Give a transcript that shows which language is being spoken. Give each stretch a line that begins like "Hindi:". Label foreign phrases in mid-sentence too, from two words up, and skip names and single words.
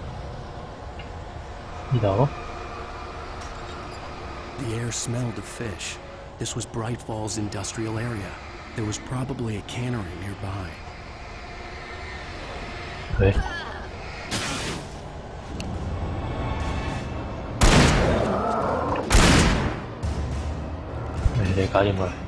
Cantonese: 呢度。
English: The air smelled of fish. This was Bright Falls industrial area. There was probably a cannery nearby.
Cantonese: 佢。你搞掂佢。